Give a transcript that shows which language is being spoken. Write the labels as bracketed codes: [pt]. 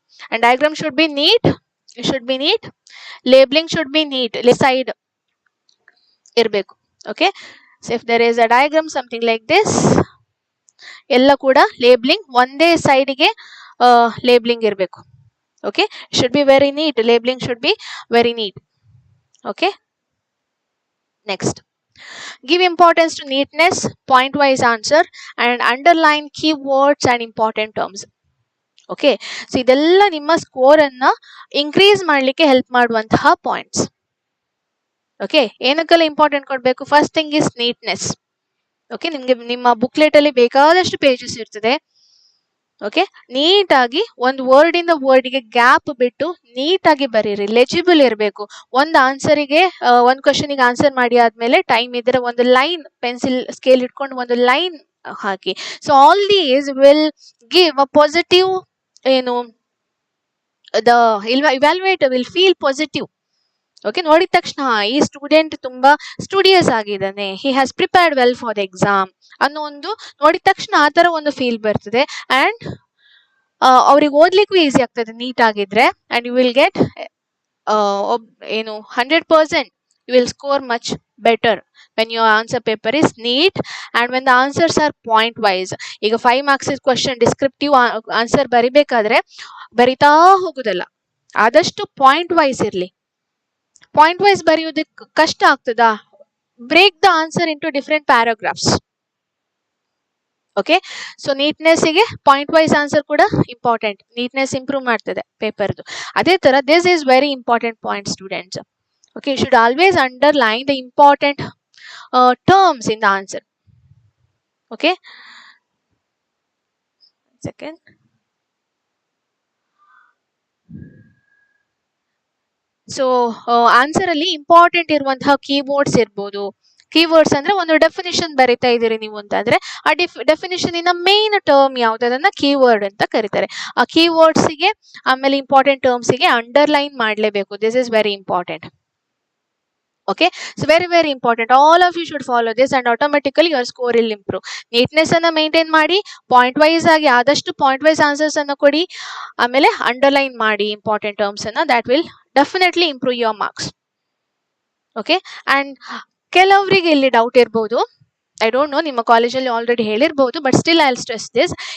[en] And diagram should be neat, labelling should be neat, side ಇರಬೇಕು. Okay, so if there is a diagram something like this, [kn] ಎಲ್ಲ ಕೂಡ labelling ಒಂದೇ ಸೈಡ್ಗೆ labelling ಇರಬೇಕು. [en] Okay, should be very neat, labelling should be very neat. Okay, next give importance to neatness, point wise answer and underline keywords and important terms. [kn] Okay, so ಇದೆಲ್ಲ ನಿಮ್ಮ score ಅನ್ನ increase ಮಾಡ್ಲಿಕ್ಕೆ help ಮಾಡುವಂತಹ points. Okay, ಏನಕ್ಕೆಲ್ಲ important ಕೊಡ್ಬೇಕು? [en] First thing is neatness. [kn] Okay, ನಿಮ್ಗೆ ನಿಮ್ಮ booklet ಅಲ್ಲಿ ಬೇಕಾದಷ್ಟು ಪೇಜಸ್ ಇರ್ತದೆ. ಓಕೆ, ನೀಟಾಗಿ ಒಂದು ವರ್ಡ್ ಇಂದ ವರ್ಡ್ಗೆ ಗ್ಯಾಪ್ ಬಿಟ್ಟು ನೀಟಾಗಿ ಬರೀರಿ, ಲೆಜಿಬಲ್ ಇರಬೇಕು. ಒಂದು ಆನ್ಸರಿಗೆ ಒಂದು ಕ್ವಶನಿಗೆ ಆನ್ಸರ್ ಮಾಡಿ ಆದ್ಮೇಲೆ ಟೈಮ್ ಇದ್ರೆ ಒಂದು ಲೈನ್ ಪೆನ್ಸಿಲ್ ಸ್ಕೇಲ್ ಇಟ್ಕೊಂಡು ಒಂದು line hockey. [en] So all these will give a positive, ಏನು, the evaluator will feel positive. [kn] Okay, ನೋಡಿದ ತಕ್ಷಣ ಈ ಸ್ಟೂಡೆಂಟ್ ತುಂಬಾ ಸ್ಟುಡಿಯಸ್ ಆಗಿದ್ದಾನೆ, [en] he has prepared well for the exam [kn] ಅನ್ನೋ ಒಂದು ನೋಡಿದ ತಕ್ಷಣ ಆ ತರ ಒಂದು ಫೀಲ್ ಬರ್ತದೆ. ಅಂಡ್ ಅವ್ರಿಗೆ ಓದ್ಲಿಕ್ಕೂ ಈಸಿ ಆಗ್ತದೆ ನೀಟ್ ಆಗಿದ್ರೆ. [en] And you will get ಏನು 100% you will score much better when your answer paper is neat and when the answers are point wise. [kn] ಈಗ 5 marks question descriptive ಆನ್ಸರ್ ಬರಿಬೇಕಾದ್ರೆ ಬರಿತಾ ಹೋಗುದಲ್ಲ, ಆದಷ್ಟು ಪಾಯಿಂಟ್ ವೈಸ್ ಇರ್ಲಿ. [en] point wise [kn] ಬರೆಯೋದಕ್ಕೆ ಕಷ್ಟ ಆಗ್ತದಾ, [en] Break the answer into different paragraphs. [kn] Okay, so ನೀಟ್ನೆಸ್ಸಿಗೆ point wise answer ಕೂಡ important, neatness improve ಮಾಡ್ತದೆ ಪೇಪರ್ದು. ಅದೇ ತರ [en] This is very important point students. Okay, you should always underline the important terms in the answer. Okay, second. [kn] So answer ಅಲ್ಲಿ important ಇರುವಂತಹ keywords ಇರ್ಬೋದು. Keywords ಅಂದ್ರೆ ಒಂದು ಡೆಫಿನಿಷನ್ ಬರಿತಾ ಇದೀರಿ ನೀವು ಅಂತಂದ್ರೆ ಆ ಡೆಫಿನಿಷನ್ ಇನ ಮೇನ್ ಟರ್ಮ್ ಯಾವ್ದು ಅದನ್ನ ಕೀವರ್ಡ್ ಅಂತ ಕರೀತಾರೆ. ಆ ಕೀವರ್ಡ್ಸ್ ಗೆ ಆಮೇಲೆ ಇಂಪಾರ್ಟೆಂಟ್ ಟರ್ಮ್ಸ್ ಗೆ ಅಂಡರ್ಲೈನ್ ಮಾಡ್ಲೇಬೇಕು. [en] This is very important. Okay, so very important. All of you should follow this and automatically your score will improve. [kn] Neatness ಅನ್ನ ಮೇಂಟೈನ್ ಮಾಡಿ, ಪಾಯಿಂಟ್ ವೈಸ್ ಆಗಿ ಆದಷ್ಟು ಪಾಯಿಂಟ್ ವೈಸ್ ಆನ್ಸರ್ಸ್ ಅನ್ನು ಕೊಡಿ, ಆಮೇಲೆ ಅಂಡರ್ಲೈನ್ ಮಾಡಿ ಇಂಪಾರ್ಟೆಂಟ್ ಟರ್ಮ್ಸ್ ಅನ್ನ. [en] That will definitely improve your marks. Okay, and [kn] ಕೆಲವರಿಗೆ ಇಲ್ಲಿ ಡೌಟ್ ಇರ್ಬೋದು, [en] I don't know, [kn] ನಿಮ್ಮ ಕಾಲೇಜಲ್ಲಿ already ಹೇಳಿರ್ಬೋದು, [en] But still I will stress this.